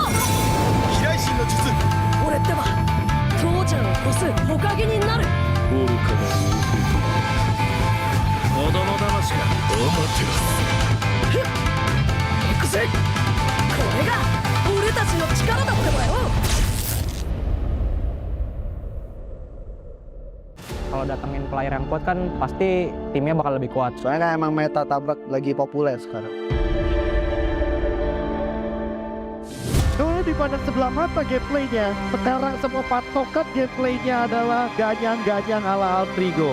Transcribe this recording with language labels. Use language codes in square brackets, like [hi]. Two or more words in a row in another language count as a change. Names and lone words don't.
[ja] 飛来神の術。俺ってば父ちゃんを越す火影になる。愚かな弟。子供騙しか。アマテラス。行くぜ。これが俺たちの力だってばよ。 [id] Kalau datengin player yang kuat kan pasti timnya bakal lebih kuat. Soalnya kan emang meta tabrak lagi populer sekarang. Dulu dipandang sebelah mata gameplaynya, sekarang semua patokan gameplaynya adalah ganyang-ganyang ala Altrigo.